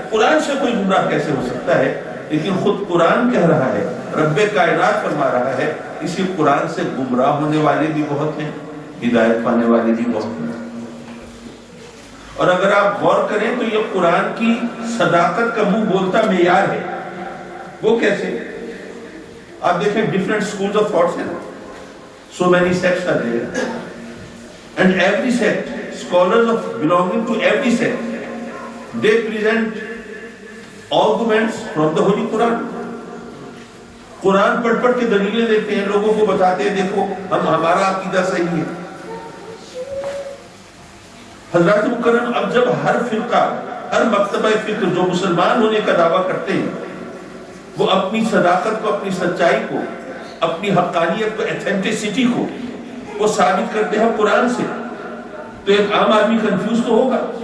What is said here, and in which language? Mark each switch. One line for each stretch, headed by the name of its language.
Urdu: قرآن سے کوئی گمراہ کیسے ہو سکتا ہے؟ لیکن خود قرآن کہہ رہا ہے، رب کائنات فرما رہا ہے، اسی قرآن سے گمراہ ہونے والے بھی بہت ہیں، ہدایت پانے والے بھی بہت ہیں. اور اگر آپ غور کریں تو یہ قرآن کی صداقت کا منہ بولتا معیار ہے. وہ کیسے؟ آپ دیکھیں ڈفرینٹ اسکولز آف تھاٹس ہیں،
English: so many sects are there, and every sect, scholars of belonging to every sect, they present arguments from the Holy Quran.
Urdu: قرآن پڑھ پڑھ کے دلیلیں دیتے ہیں، لوگوں کو بتاتے ہیں دیکھو ہمارا عقیدہ صحیح ہے. حضرات مکرم، اب جب ہر فرقہ، ہر مکتبہ فکر جو مسلمان ہونے کا دعویٰ کرتے ہیں وہ اپنی صداقت کو، اپنی سچائی کو، اپنی حقانیت کو، ایتھینٹسٹی کو وہ ثابت کرتے ہیں قرآن سے، تو ایک عام آدمی کنفیوز تو ہوگا.